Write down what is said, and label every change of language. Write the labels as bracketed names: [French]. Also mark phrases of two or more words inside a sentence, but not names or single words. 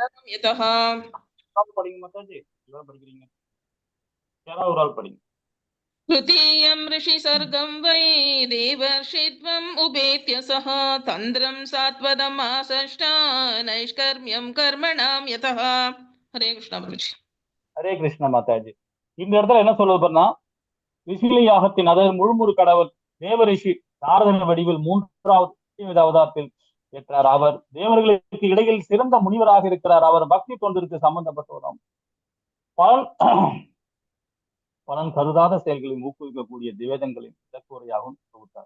[Tamil] படிங்க மாதாஜி, படிக்கிறீங்க யாராவது ஒரு ஆள் படிங்க. [Sanskrit] तृतीयं ऋषिसर्गं वै देवर्षित्वम् उपेत्य सः तन्द्रं सात्वदम् आसष्टा नैष्कर्म्यं कर्मणां यतः. [Tamil] हरे कृष्णा प्रभुजी. ஹரே கிருஷ்ண மாதாஜி. இந்த இடத்துல என்ன சொல்லுதுன்னா, ரிஷிலி யாகத்தின், அதாவது முழுமுறு கடவுள் தேவரிஷி நாரதன் வடிவில் 3வது அவதாரத்தில் ஏற்றார். அவர் தேவர்களுக்கு இடையில் சிறந்த முனிவராக இருக்கிறார். அவர் பக்தி தொண்டிற்கு சம்பந்தப்பட்டவரும் பலன் கருதாத செயல்களில் ஊக்குவிக்கக்கூடிய வேதங்களின் இலக்குறையாகவும் தொகுத்தார்.